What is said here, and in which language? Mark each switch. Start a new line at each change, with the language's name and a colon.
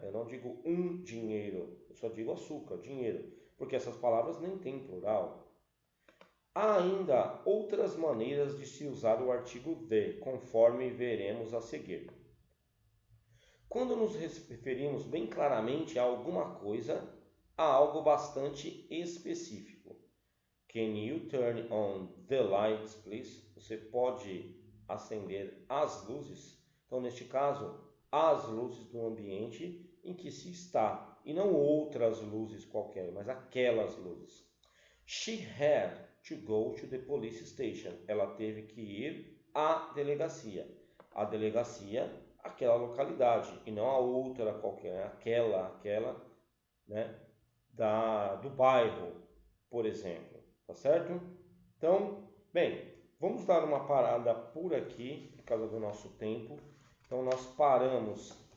Portuguese: Eu não digo um dinheiro, eu só digo açúcar, dinheiro, porque essas palavras nem têm plural. Há ainda outras maneiras de se usar o artigo the, conforme veremos a seguir. Quando nos referimos bem claramente a alguma coisa, a algo bastante específico.
English: Can you turn on the lights, please?
Portuguese: Você pode acender as luzes? Então, neste caso, as luzes do ambiente em que se está, e não outras luzes qualquer, mas aquelas luzes.
English: She had to go to the police station.
Portuguese: Ela teve que ir à delegacia. A delegacia, aquela localidade, e não a outra qualquer, aquela, né, do bairro, por exemplo. Tá certo? Então, bem, vamos dar uma parada por aqui, por causa do nosso tempo. Então, nós paramos,